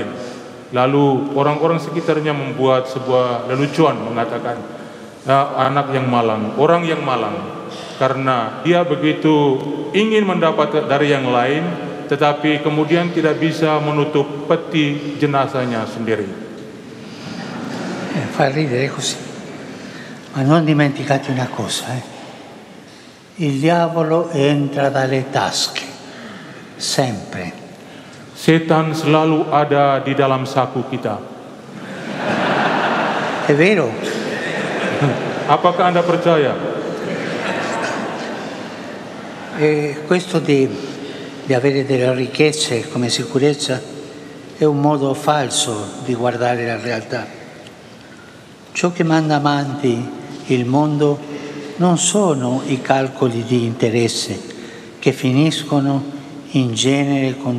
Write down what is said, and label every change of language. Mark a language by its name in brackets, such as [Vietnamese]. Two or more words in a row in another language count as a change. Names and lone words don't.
[Indonesian] Lalu orang-orang sekitarnya membuat sebuah lelucon mengatakan, anak yang malang, orang yang malang, karena dia begitu ingin mendapat dari yang lain, tetapi kemudian tidak bisa menutup peti jenazahnya sendiri. [Italian] Fa ridere così. Ma non dimenticate una cosa, il diavolo entra dalle tasche, sempre. [Indonesian] Setan selalu ada di dalam saku kita. [Italian] È vero? [Indonesian] Apakah Anda percaya? [Italian] Questo di avere delle ricchezze come sicurezza è un modo falso di guardare la realtà. Ciò che manda avanti il mondo non sono i calcoli di interesse che finiscono in genere con